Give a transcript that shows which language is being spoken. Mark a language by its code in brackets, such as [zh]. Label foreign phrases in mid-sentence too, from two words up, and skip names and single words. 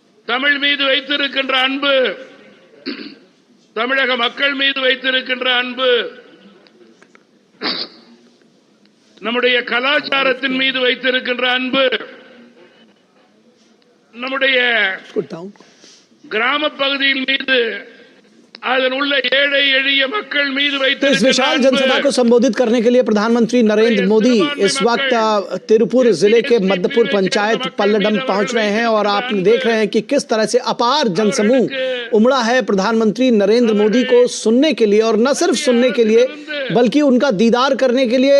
[ta] தமிழ் மீது வைத்திருக்கின்ற அன்பு, தமிழக மக்கள் மீது வைத்திருக்கின்ற அன்பு, நம்முடைய கலாச்சாரத்தின் மீது வைத்திருக்கின்ற அன்பு, நம்முடைய கிராம பகுதியின் மீது, அதன் உள்ள ஏழை एलिय மக்கள் மீது வைத்திருக்கின்ற [hi] इस विशाल जनसभा को संबोधित करने के लिए प्रधानमंत्री नरेंद्र मोदी इस वक्त तिरुपुर जिले के मध्यपुर पंचायत पल्लडम पहुंच रहे हैं और आप देख रहे हैं कि किस तरह से अपार जनसमूह उमड़ा है प्रधानमंत्री नरेंद्र मोदी को सुनने के लिए, और न सिर्फ सुनने के लिए बल्कि उनका दीदार करने के लिए।